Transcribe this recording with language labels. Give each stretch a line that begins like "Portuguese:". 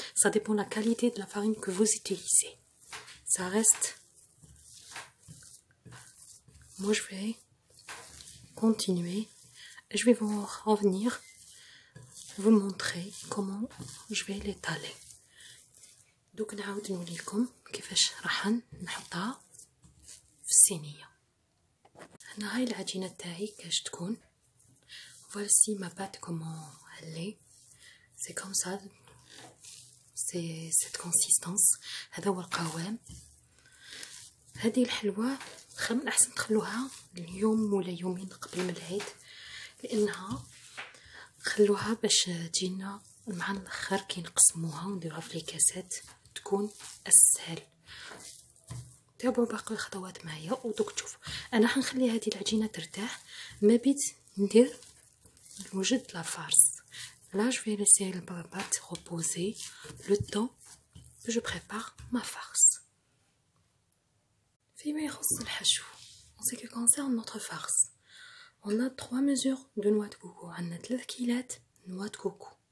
French: Ça dépend de la qualité de la farine que vous utilisez. Ça reste. Moi je vais continuer. Je vais vous revenir, vous montrer comment je vais l'étaler.
Arabic: دوك نعاود نوريكم كيفاش راح نحطها في الصينيه. هنا هاي العجينه تاعي كاش تكون.
French: voici ma pâte comment elle est. c'est comme ça, c'est cette consistance.
Arabic: هذا هو القوام. هذه الحلوه من احسن تخلوها اليوم ولا يومين قبل من العيد، لانها خلوها باش تجينا مع الاخر كي نقسموها ونديروها في الكاسات تكون اسهل. تابعوا باقي الخطوات معايا ودوك تشوفوا. انا حنخلي هذه العجينه ترتاح، ما بيت ندير نوجد لا فارس.
French: Là je vais laisser la pâte reposer le temps que je prépare ma farce.
Arabic: فيما يخص الحشو
French: en ce qui concerne notre farce, on a 3 mesures de noix de coco.
Arabic: عندنا 3 كيلات
French: noix de coco.